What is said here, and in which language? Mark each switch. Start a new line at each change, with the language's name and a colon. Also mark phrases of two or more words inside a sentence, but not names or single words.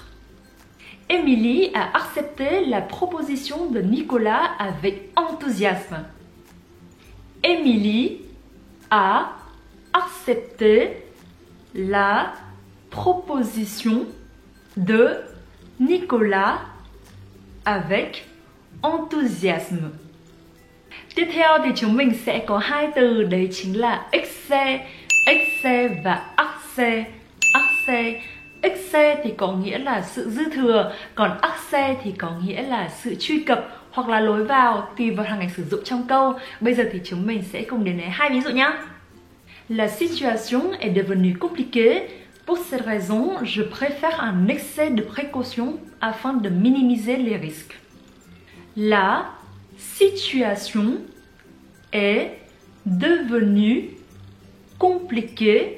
French: Émilie a accepté la proposition de Nicolas avec enthousiasme. Émilie a accepté la proposition de Nicolas avec enthousiasme.
Vietnamese: Tiếp theo thì chúng mình sẽ có hai từ, đấy chính là
French: excès, excès
Vietnamese: và
French: accès, accès.
Vietnamese: Excès thì có nghĩa là sự dư thừa, còn accès thì có nghĩa là sự truy cập hoặc là lối vào tùy vào hàng ngày sử dụng trong câu. Bây giờ thì chúng mình sẽ cùng đến với hai ví dụ nhé.
French: La situation est devenue compliquée. Pour cette raison, je préfère un excès de précaution afin de minimiser les risques. La situation est devenue compliquée.